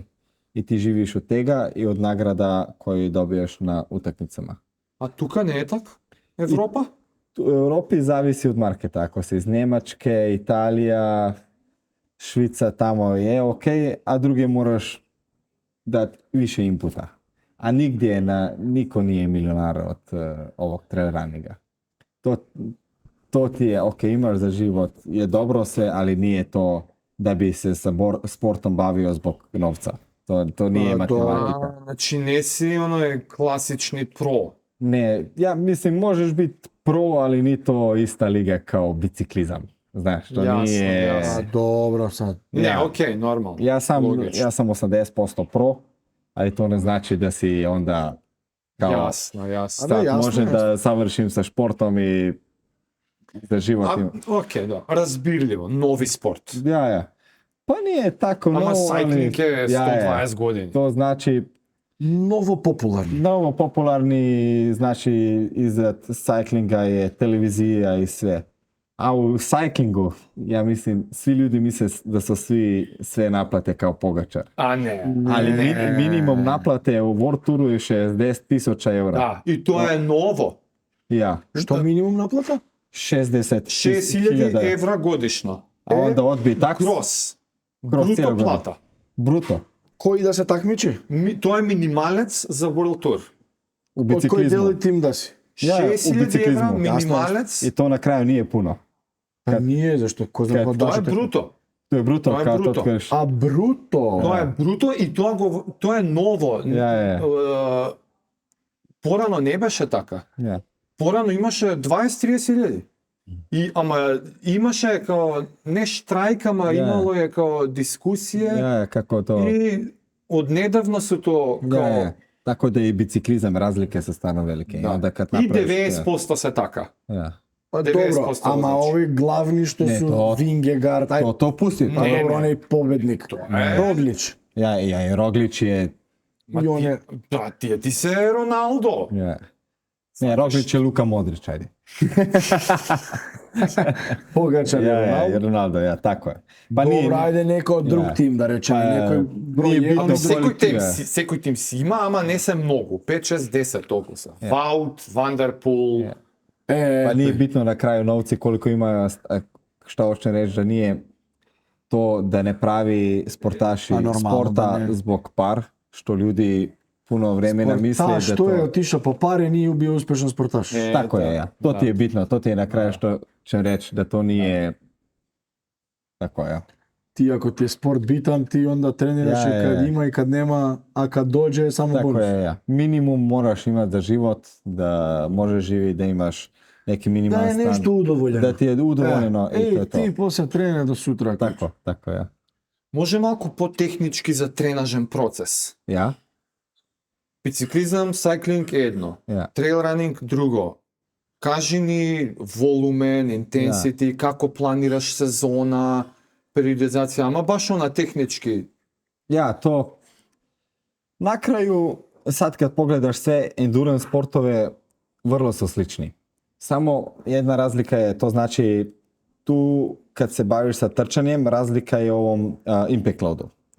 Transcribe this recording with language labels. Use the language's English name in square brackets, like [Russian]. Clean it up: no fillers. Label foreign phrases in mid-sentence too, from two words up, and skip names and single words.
[Croatian] I ti živiš od tega i od nagrada koje dobijaš na utakmicama. [Macedonian] А тука не е така? Европа? [Croatian] U Europi zavisi od marketa. Ako si iz Njemačke, Italija, Švica, tamo je ok, a druge moraš dati više inputa. A nigdje niko nije milionar od ovog trail runninga. To ti je ok, imaš za život, je dobro sve, ali nije to da bi se sa sportom bavio zbog novca. To nije matematika. [Macedonian] Значи не си оној класични про. [Croatian] Ne, ja mislim možeš biti pro, ali ni to ista liga kao biciklizam. Znaš, to Jasno, nije... jasno. Dobro sad. [Macedonian] Не, [Croatian] Ja. [Macedonian] окей, нормално. [Croatian] Ja sam Logično. 80% pro, ali to ne znači da si onda kao Jasno, jasno. A da, sad jasno, može jasno. da savršim sa športom i za život. [Macedonian] Окей, да. Разбирливо, нови спорт. [Croatian] Ja. Pa nije tako [Macedonian] Ама [Croatian] novo, [Macedonian] сайклинг е [Croatian] ali [Macedonian] 120 години. [Croatian] to znači Novo popularni. novo popularni, znači iza cyclinga je televizija i sve. A u cyclingu, ja mislim, svi ljudi misle da su svi sve naplate kao Pogačar. [Macedonian] А не. [Croatian] Ali Ne. minimum naplate u World Touru je 60.000 eura. [Macedonian] Да, и тоа е ново. [Croatian] Ja, Što minimum naplata? 60.000 [Macedonian] 6000 евра годишно. [Croatian] A onda odbi taks, [Macedonian] Крос. [Croatian] Kroz cijelu [Macedonian] Бруто [Croatian] godinu. [Macedonian] плата. [Croatian] bruto, Koji da se takmiči? [Macedonian] Тоа е минималец за World Tour. [Croatian] u Od koji biciklizmu. deli tim da si? Ja, u [Macedonian] 6000 евра biciklizmu. минималец. [Croatian] I to na kraju nije puno. Pa nije, zašto? Ko zna Kad- pa [Macedonian] Тоа [Croatian] daš [Macedonian] е бруто. [Croatian] To je bruto, To je kao bruto. to kažeš. A bruto? [Macedonian] Тоа е бруто и тоа е ново. [Croatian] Ja. [Macedonian] Порано не беше така. [Croatian] Ja. [Macedonian] Порано имаше 20-30 илјади. И ама имаше као не штрајк, ама [Croatian] Ja. [Macedonian] имало е као дискусија [Croatian] Ja, kako to... [Macedonian] и однедавно се то [Croatian] Ja, [Macedonian] као [Croatian] ja. Tako da i biciklizam razlike su stvarno velike. I [Macedonian] да. [Croatian] onda kad [Macedonian] И [Croatian] napraviš... [Macedonian] 90% се така. [Croatian] Ja. Pa 90% dobro, ama znači. ovi glavni što Ne, su to- Vingegaard, aj, To pusti. pa Ne, dobro, ne. onaj pobednik. je- Roglič. Ja, i Roglič je... [Macedonian] Ма И он е... Да, ти се Роналдо. [Croatian] Ja. Ne, Roglič je Luka Modrić, ajde. Pogačar je Ronaldo. Ronaldo, ja, tako je. Pa dobro, ajde neko drug Ja. tim da reče, Pa, nekoj broj nije jedan. bitno [Macedonian] Секој тим си има, ама не се многу. 5, 6, 10 толку се. Ваут, Вандерпул. [Croatian] Pa nije bitno na kraju novci koliko ima, šta hoćem reći, da nije to da ne pravi sportaši Pa normalno sporta da ne. zbog par, što ljudi puno vremena misle da Sportaš, to... to je otišao po pare, nije bio uspešan sportaš. Tako je, ja. To ti je bitno, to ti je na kraju što ćem reći, da to nije... Tako je, ja. Ti ako ti je sport bitan, ti onda treniraš Ja, i kad ja. ima i kad nema, a kad dođe samo Tako bonus. je, ja. Minimum moraš imati za život, da možeš živjeti, da imaš neki Da minimalan je nešto stan, udovoljeno. da ti je udovoljeno i to je to. ti posle trenira do sutra. Tako, ja. [Macedonian] Може малку потехнички за тренажен процес. [Croatian] Ja? [Macedonian] Бициклизам, сайклинг е едно. [Croatian] Ja. [Macedonian] Трейл ранинг друго. Кажи ни волумен, интенсити, како планираш сезона, периодизација, ама баш она технички. [Croatian] Ja, to na kraju, sad kad pogledaš sve endurance sportove, vrlo su slični. Samo jedna razlika je, to znači tu kad se baviš sa trčanjem, razlika je u ovom [English] impact loadu.